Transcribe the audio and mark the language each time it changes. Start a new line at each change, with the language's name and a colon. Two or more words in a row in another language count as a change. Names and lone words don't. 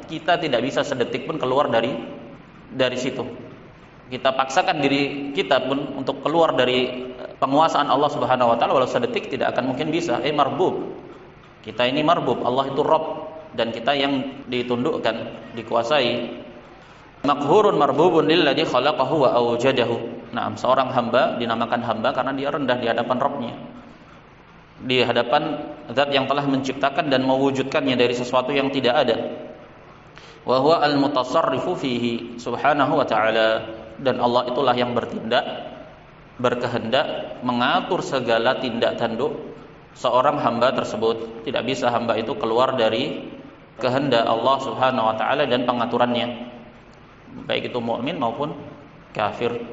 Indonesian: Kita tidak bisa sedetik pun keluar dari situ. Kita paksakan diri kita pun untuk keluar dari penguasaan Allah
Arabic: سبحانه وتعالى,
Indonesian: walau sedetik tidak akan mungkin bisa. Marbub. Kita ini marbub, Allah itu Rabb dan kita yang ditundukkan, dikuasai.
Arabic: مقهور مربوب للذي خلقه وأوجده.
Indonesian: Nah, seorang hamba dinamakan hamba karena dia rendah di hadapan Rabb-nya, di hadapan zat yang telah menciptakan dan mewujudkannya dari sesuatu yang tidak ada.
Arabic: وهو المتصرف فيه سبحانه وتعالى,
Indonesian: dan Allah itulah yang bertindak, berkehendak, mengatur segala tindak tanduk seorang hamba tersebut. Tidak bisa hamba itu keluar dari kehendak Allah
Arabic: سبحانه وتعالى
Indonesian: dan pengaturannya, baik itu mukmin maupun kafir.